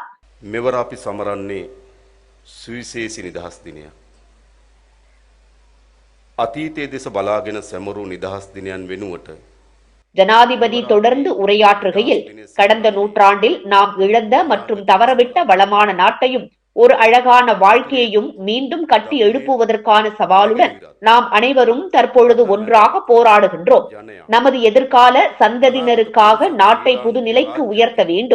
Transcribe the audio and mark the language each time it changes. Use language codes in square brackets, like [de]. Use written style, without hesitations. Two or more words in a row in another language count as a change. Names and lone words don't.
[si] මෙවර අපි සමරන්නේ සුවිශේෂී නිදහස් දිනය. අතීතයේ දෙස බලාගෙන සැමරූ නිදහස් දිනයන් වෙනුවට [ta] ஜனாதிபதி தொடர்ந்து உரையாற்றுகையில், கடந்த நூற்றாண்டில் நாம் இழந்த மற்றும் தவறவிட்ட வளமான நாட்டையும் ஒரு அழகான வாழ்க்கையையும் மீண்டும் கட்டி எழுப்புவதற்கான சவாலுடன் நாம் அனைவரும் தற்பொழுது ஒன்றாக போராடுகின்றோம். நமது எதிர்கால சந்ததியினருக்காக நாட்டை புதுநிலைக்கு உயர்த்த வேண்டும்.